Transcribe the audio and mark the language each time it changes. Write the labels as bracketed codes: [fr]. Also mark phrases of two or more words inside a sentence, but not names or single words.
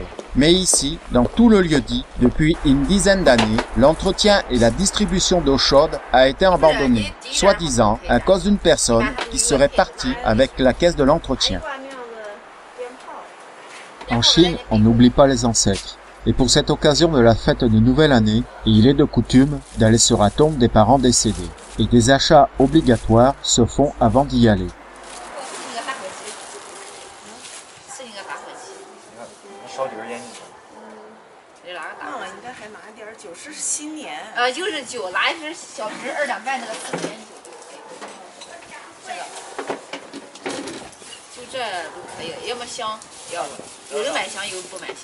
[fr] Mais ici, dans tout le lieu-dit, depuis une dizaine d'années, l'entretien et la distribution d'eau chaude a été abandonné, soi-disant à cause d'une personne qui serait partie avec la caisse de l'entretien. En Chine, on n'oublie pas les ancêtres. Et pour cette occasion de la fête de Nouvelle Année, il est de coutume d'aller sur la tombe des parents décédés. Et des achats obligatoires se font avant d'y aller. [zh] 烧点烟进去。忘了，应该还拿点酒，是新年。就是酒，拿一瓶小瓶2两半那个4年酒。这个，就这都可以，要么香，要不有的买香，有的不买香。